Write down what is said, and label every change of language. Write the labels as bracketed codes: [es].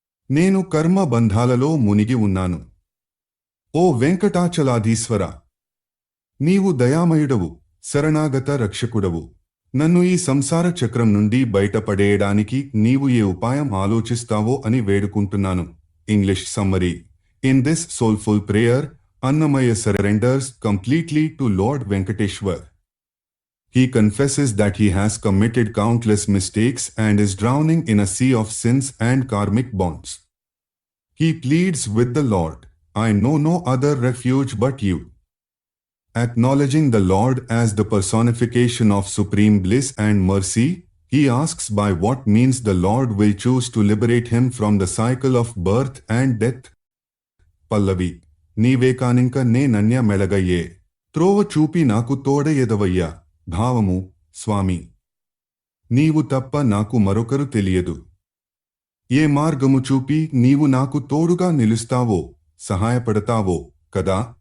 [te] నేను కర్మ బంధాలలో మునిగి ఉన్నాను. ఓ వెంకటాచలాధీశ్వర, నీవు దయామయుడవు, శరణాగత రక్షకుడవు. నన్ను ఈ సంసార చక్రం నుండి బయటపడేయడానికి నీవు ఏ ఉపాయం ఆలోచిస్తావో అని వేడుకుంటున్నాను. [en] English summary. In this soulful prayer, Annamaya surrenders completely to Lord Venkateshwar. He confesses that he has committed countless mistakes and is drowning in a sea of sins and karmic bonds. He pleads with the Lord, "I know no other refuge but you." Acknowledging the Lord as the personification of supreme bliss and mercy, he asks by what means the Lord will choose to liberate him from the cycle of birth and death. [te] Pallavi. నీవే కానింక నేనన్య మెలగయ్యే త్రోవ చూపి నాకు తోడయెదవయ్యా. భావము: స్వామి, నీవు తప్ప నాకు మరొకరు తెలియదు. ఏ మార్గము చూపి నీవు నాకు తోడుగా నిలుస్తావో, సహాయపడతావో కదా.